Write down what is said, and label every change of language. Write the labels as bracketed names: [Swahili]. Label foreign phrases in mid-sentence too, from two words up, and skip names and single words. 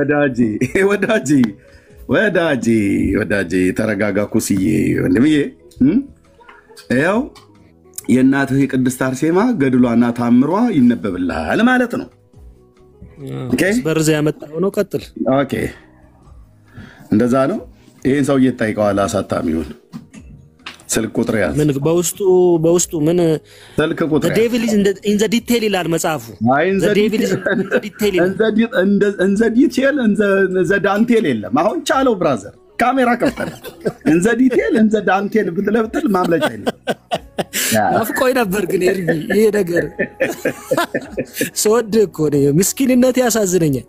[Amharic] ወዳጄ ተረጋጋ። ኩስዬ ወንድምዬ፣ ያው የእናትህ የቅድስት አርሴማ ገድሏና ታምሯ ይነበብልሃል ማለት ነው። ኦኬ፣ በርዛ ያመጣው ነው። ቀጥል። ኦኬ፣ እንደዛ ነው። ይሄን ሰውዬ ትጠይቀዋለህ። አሳታሚውን ስልክ ቁጥር ያዝ። ምን በውስጡ ምን ስልክ ቁጥር [English] the devil is in the detail [Amharic] ይላል መጽሐፉ። [English] the devil is in the detail [Amharic] እንዘ ዲቴል እንዘ ዳንቴል የለም። አሁን ቻለው ብራዘር፣ ካሜራ ከፍተህ እንዘ ዲቴል እንዘ ዳንቴል ብትለብትል ማምለጫ የለም። አፍቆይ ነበር ግን ይሄ ነገር ሰወድ እኮ ነው። ምስኪንነት ያሳዝነኛል።